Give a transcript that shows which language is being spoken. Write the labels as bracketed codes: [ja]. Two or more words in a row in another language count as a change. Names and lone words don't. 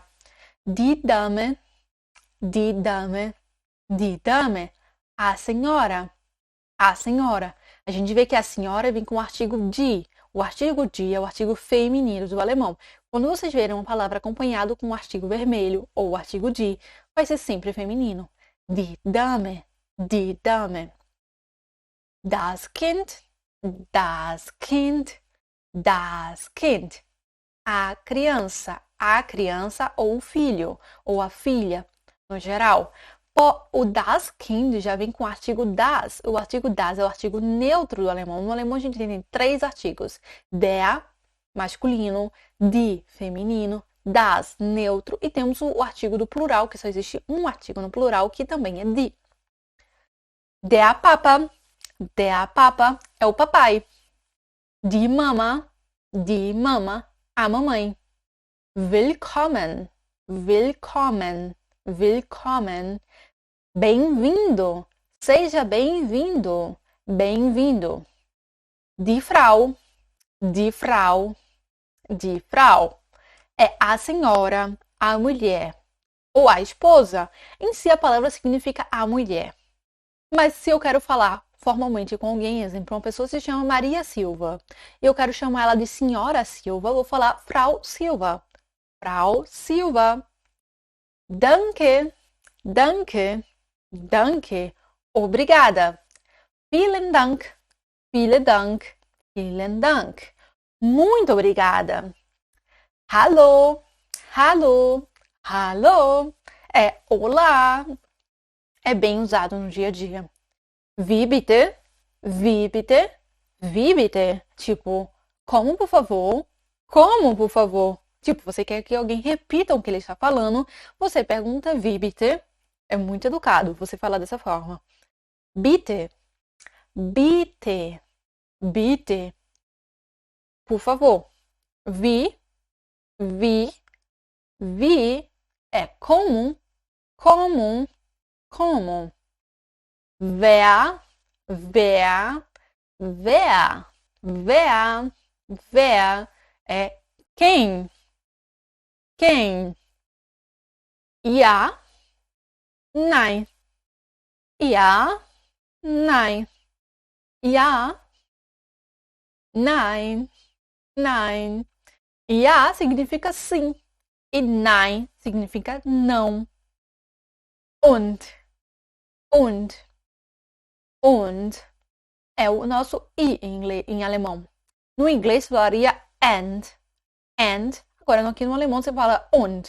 [de] Die Dame, die Dame, die Dame. [pt] A senhora, a senhora. A gente vê que a senhora vem com o artigo die. O artigo die é o artigo feminino do alemão. Quando vocês verem uma palavra acompanhado com o artigo vermelho ou o artigo die, vai ser sempre feminino. [de] Die Dame, die Dame. Das Kind, das Kind, das Kind. [pt] A criança ou o filho, ou a filha, no geral. O [de] das Kind [pt] já vem com o artigo das. O artigo das é o artigo neutro do alemão. No alemão a gente tem 3 artigos. Der, masculino, die, feminino, das, neutro. E temos o artigo do plural, que só existe um artigo no plural, que também é die. [de] Der Papa [pt] é o papai. [de] Die Mama, [pt] a mamãe. [de] Willkommen, willkommen, willkommen. [pt] Bem-vindo, seja bem-vindo, bem-vindo. [de] Die Frau, die Frau, die Frau. [pt] É a senhora, a mulher. Ou a esposa. Em si a palavra significa a mulher. Mas se eu quero falar formalmente com alguém, exemplo, uma pessoa se chama Maria Silva, e eu quero chamar ela de Senhora Silva, eu vou falar Frau Silva. [de] Frau Silva. Danke, danke, danke. [pt] Obrigada. [de] Vielen Dank, vielen Dank, vielen Dank. [pt] Muito obrigada. [de] Hallo, hallo, hallo. [pt] É olá. É bem usado no dia a dia. [de] Wie bitte? Wie bitte? Wie bitte? [pt] Tipo, como por favor? Como por favor? Tipo, você quer que alguém repita o que ele está falando, você pergunta [de] wie bitte. [pt] É muito educado você falar dessa forma. [de] Bitte, bitte, bitte. [pt] Por favor. [de] Wie, wie [pt] é como, como, como. [de] Wer, wer, wer, wer, wer [pt] é quem, quem. [de] Ja, nein. Ja, nein. Ja, nein, nein. [pt] Ja significa sim e nein significa não. [de] Und, und, und [pt] é o nosso i em alemão. No inglês falaria and. Agora aqui no alemão você fala und.